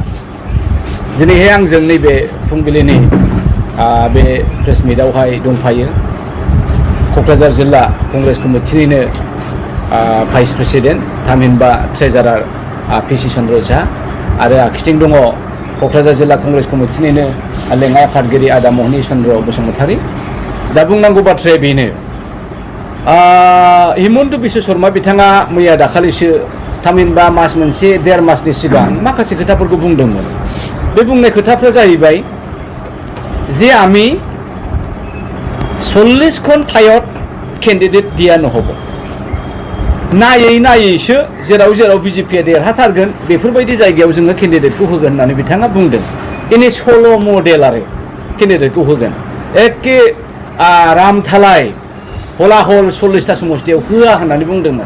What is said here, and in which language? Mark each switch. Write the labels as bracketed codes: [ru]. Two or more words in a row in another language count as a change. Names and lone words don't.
[brx] दिनैहाय आंजों नैबे फुंबिलिनि बे प्रेस मिटआवहाय दंफायो क'क्राझार जिल्ला कंग्रेस कमिटिनिनो [en] vice president [brx] थामहिनबा ट्रेजारार पिसि चन्द्र झा आरो आखिथिं दङ क'क्राझार जिल्ला कंग्रेस कमिटिनिनो लेङाइ आफादगिरि आदा महनि चन्द्र बसुमतारी। दा बुंनांगौ बाथ्राया बेनो, हिमन्त बिश्व शर्मा बिथाङा मैया दाखालिसो थामहिनबा मास मोनसे देर मासनि सिगां माखासे खोथाफोरखौ बुंदोंमोन। बे बुंनाय खोथाफ्रा जाहैबाय जे [as] आमी 40খন ঠাইত কেণ্ডিডেট দিয়া নহ'ব, [brx] नायै नायैसो जेराव जेराव बिजेपिया देरहाथारगोन बेफोरबायदि जायगायाव जोङो केन्डिडेटखौ होगोन होननानै बिथाङा बुंदों। इनि [en] solo model [brx] आरो केन्डिडेटखौ होगोन एखे रामथालाय हलाहल 40टा समस्तियाव होआ होननानै बुंदोंमोन।